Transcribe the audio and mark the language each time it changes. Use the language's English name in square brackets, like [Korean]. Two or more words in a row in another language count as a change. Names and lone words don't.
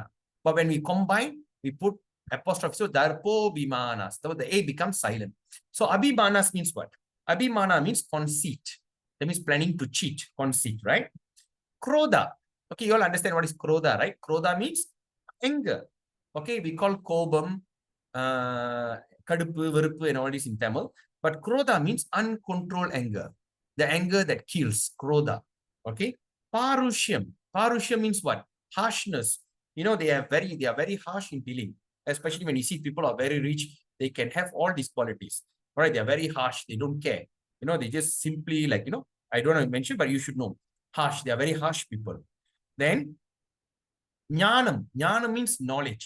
[English] But when we combine, we put apostrophe. So [Sanskrit] दर्पो भिमानस्. [English] So the A becomes silent. So abhimanas means what? Abhimana means conceit. That means planning to cheat, conceit, right? Krodha. Okay, you all understand what is krodha, right? Krodha means anger. Okay, we call [Tamil] கோபம், கடுப்பு, வெறுப்பு, [English] and all this in Tamil. But krodha means uncontrolled anger. The anger that kills, krodha. Okay. Parushyam. Parushyam means what? Harshness. You know, they are very harsh in dealing. Especially when you see people are very rich, they can have all these qualities. All right, they are very harsh. They don't care. You know, they just simply like, you know, I don't want to mention, but you should know. Harsh. They are very harsh people. Then, jnanam. Jnanam means knowledge.